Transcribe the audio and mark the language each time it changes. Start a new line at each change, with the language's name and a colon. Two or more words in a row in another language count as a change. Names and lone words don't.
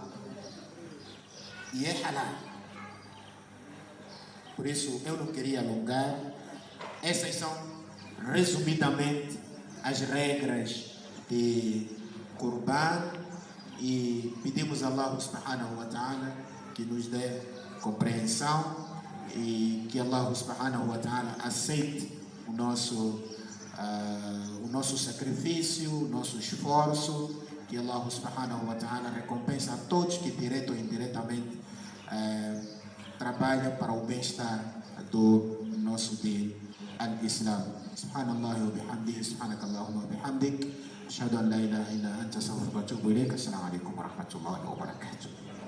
Portuguese: E é halal. Por isso, eu não queria alongar. Essas são, resumidamente, as regras de Qurban. E pedimos a Allah
Arabic: سبحانه وتعالى
Portuguese: que nos dê compreensão e que Allah
Arabic: سبحانه وتعالى
Portuguese: aceite o nosso sacrifício, o nosso esforço, que Allah
Arabic: سبحانه وتعالى
Portuguese: recompensa a todos que direto ou indiretamente trabalham para o bem-estar do nosso
Arabic: دين الإسلام. سبحان الله وبحمده سبحانك اللهم وبحمدك أشهد أن لا إله إلا أنت أستغفرك وأتوب إليك. السلام عليكم ورحمة الله وبركاته.